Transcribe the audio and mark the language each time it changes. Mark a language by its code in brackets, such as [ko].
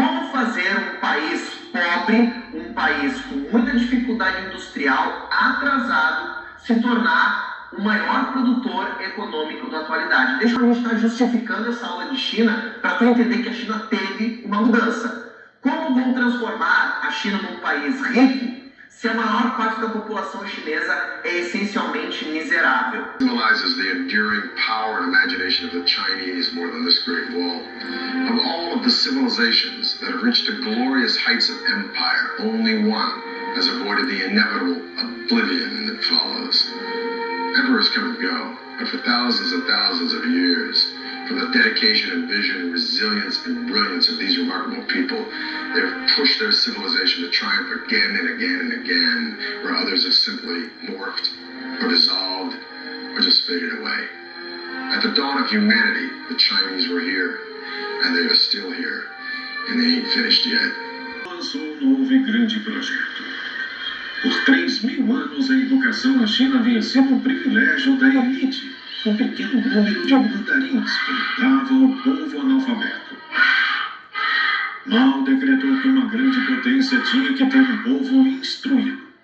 [pt] Como fazer um país pobre, um país com muita dificuldade industrial, atrasado, se tornar o maior produtor econômico da atualidade? Deixa a gente estar justificando essa aula de China para tu entender que a China teve uma mudança. Como vão transformar a China num país rico se a maior parte da população chinesa é essencialmente miserável? [en] Symbolizes the enduring power and imagination of the Chinese more than this Great Wall. Of all of the civilizations that have reached the glorious heights of empire, only one has avoided the inevitable oblivion that follows. Emperors come and go, but for thousands and thousands of years, from the dedication and vision, resilience and brilliance of these remarkable people, they have pushed their civilization to triumph again and again and again, where others have simply morphed or dissolved or just faded away. At the dawn of humanity, the Chinese were here, and they are still here, and they ain't finished yet. [pt] Lançou novo e grande projeto. Por 3.000 anos, a educação na China havia sido um privilégio da elite. Um pequeno número de mandarins comandava o povo analfabeto. Mao decretou que uma grande potência tinha que ter um povo instruído.